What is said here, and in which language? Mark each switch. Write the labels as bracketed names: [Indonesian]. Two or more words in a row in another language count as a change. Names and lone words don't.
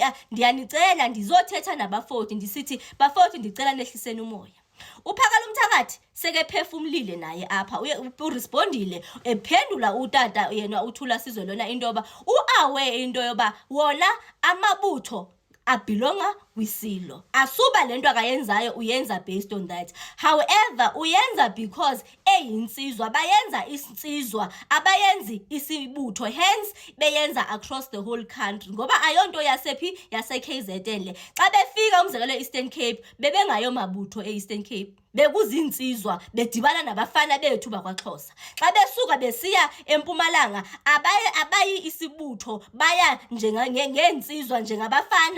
[Xhosa] Ndiyanicela ndizothetha nabafowethu ndisithi, bafowethu ndicela nehliseni umoya. uPhakela uMthakathi sekephefumlile naye apha, urespondile ephendula utata yena uThulasizwe lona into yoba uaware into yoba wona amabutho abhilonga kwisilo. Asuba lento akayenzayo uyenza [English] based on that. [Xhosa] However, uyenza because eyinsizwa, bayenza isizwa, abayenzi isibutho, hence beyenza [English] across the whole country [Xhosa] ngoba ayonto yasephi yase-KZN le. Xa befika umzekelo e-Eastern Cape bebengayo mabutho e-Eastern Cape. bekuzinsizwa bedibana nabafana bethu bakwaXhosa. Xa besuka besiya eMpumalanga abayi isibutho baya ngensizwa njengabafana.